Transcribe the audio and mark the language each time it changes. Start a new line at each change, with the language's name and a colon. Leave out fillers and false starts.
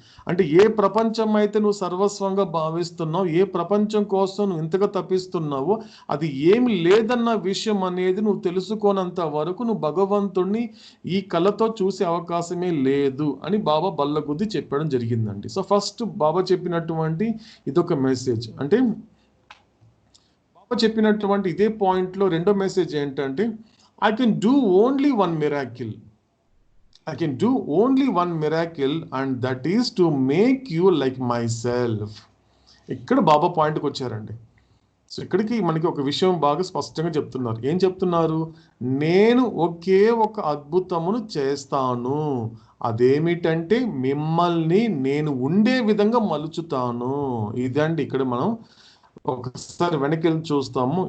Telugu: అంటే ఏ ప్రపంచం అయితే నువ్వు సర్వస్వంగా భావిస్తున్నావు, ఏ ప్రపంచం కోసం నువ్వు ఇంతగా తప్పిస్తున్నావు, అది ఏమి లేదన్న విషయం అనేది నువ్వు తెలుసుకోనంత వరకు నువ్వు భగవంతుణ్ణి ఈ కళ్ళతో చూసే అవకాశమే లేదు అని బాబా బల్లగుద్ది చెప్పడం జరిగిందండి. సో ఫస్ట్ బాబా చెప్పినటువంటి ఇదొక మెసేజ్. అంటే బాబా చెప్పినటువంటి ఇదే పాయింట్లో రెండో మెసేజ్ ఏంటంటే
English: I can do only one miracle. I can do only one miracle and that is to make you like myself.
Telugu: ఇక్కడ బాబా పాయింట్కి వచ్చారండి. సో ఇక్కడికి మనకి ఒక విషయం బాగా స్పష్టంగా చెప్తున్నారు. ఏం చెప్తున్నారు? నేను ఒకే ఒక అద్భుతమును చేస్తాను. అదేమిటంటే మిమ్మల్ని నేను ఉండే విధంగా మలుచుతాను. ఇదండి ఇక్కడ మనం ఒకసారి వెనక్కి వెళ్ళి చూస్తాము.